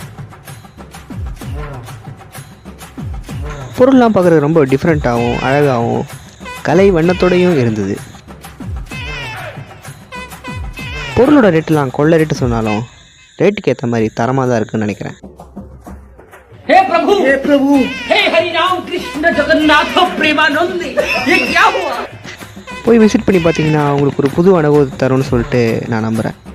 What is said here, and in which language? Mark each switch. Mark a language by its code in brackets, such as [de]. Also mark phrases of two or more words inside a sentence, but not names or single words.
[ta] பொருள்லாம் பார்க்குறது ரொம்ப டிஃப்ரெண்ட்டாகவும் அழகாகவும் கலை வண்ணத்தோடையும் இருந்தது. பொருளோட ரேட்டுலாம் கொள்ள ரேட்டு சொன்னாலும் ரேட்டுக்கு ஏற்ற மாதிரி தரமாக தான் இருக்குன்னு நினைக்கிறேன். [hi] हे प्रभु हे हरि राम कृष्ण जगन्नाथ प्रेमानंद, ये क्या हुआ? [ta] போய் விசிட் பண்ணி பார்த்தீங்கன்னா உங்களுக்கு ஒரு புது அனுபவத்தை தரும்னு சொல்லிட்டு நான் நம்புகிறேன்.